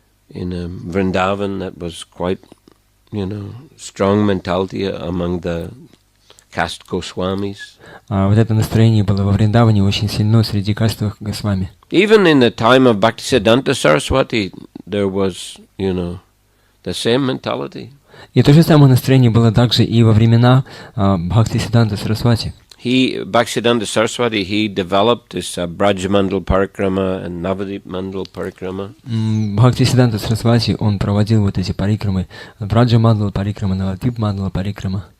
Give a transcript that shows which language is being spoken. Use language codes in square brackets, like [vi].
[en] In Vrindavan, that was quite, strong mentality among the caste Goswamis. [ru] Вот это настроение было во Вриндаване очень сильно среди кастовых Госвами. [en] Even in the time of Bhaktisiddhanta Saraswati, there was, the same mentality. [ru] И то же самое настроение было также и во времена Бхактисиддханта Сарасвати. [en] Bhaktisiddhanta Saraswati, he developed this Brajamandal Parikrama and Navadip Mandal Parikrama. [ru] Бхактисиддханта Сарасвати, он проводил вот эти парикрамы, Браджамандал Парикрама, Навадип Мандал Парикрама.